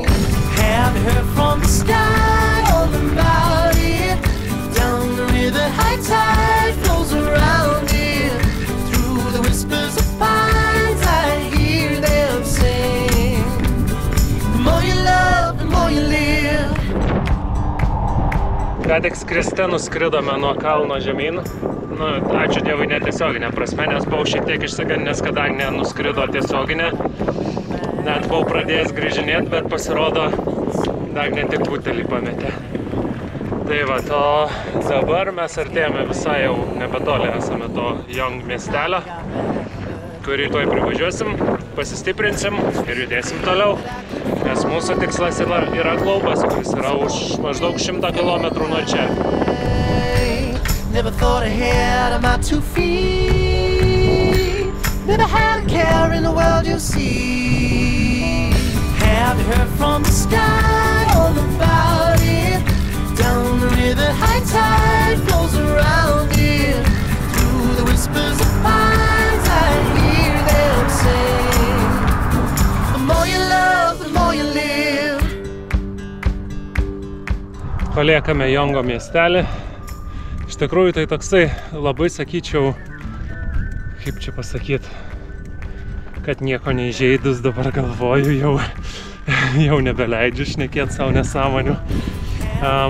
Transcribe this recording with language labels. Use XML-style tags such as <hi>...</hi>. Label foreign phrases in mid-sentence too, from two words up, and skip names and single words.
<en>Have you heard from the sky all about it? Down the river, high tide flows around it. Through the whispers of pines, I hear them sing. The more you love, the more you live.</en> <lt>Ką tik skriste nuskridome nuo kalno žemyn. Ačiū Dievui netiesioginė prasme, nes buvau šiek tiek išsigandęs, kad Dagnė nuskrido tiesioginė. Net buvau pradėjęs grįžinėti, bet pasirodo, Dagnė tik butelį pametė. Tai va, o dabar mes artėjame visai jau nebetoli, esame to Young miestelio, kurį tuoj privažiuosim, pasistiprinsim ir judėsim toliau. Nes mūsų tikslas yra Glaubas, kuris yra už maždaug 100 km nuo čia.</lt> <en>Never thought ahead of my 2 feet. Never had a care in the world, you see. Have you heard from the sky all about it? Down the river, high tide flows around it. Through the whispers of pines, I hear them sing. The more you love, the more you live.</en> <lt>Paliekame Jongo miestelį. Iš tikrųjų tai toksai labai, sakyčiau, kaip čia pasakyti, kad nieko neįžeidus dabar galvoju, jau nebeleidžiu šnekėti savo nesąmonių.</lt>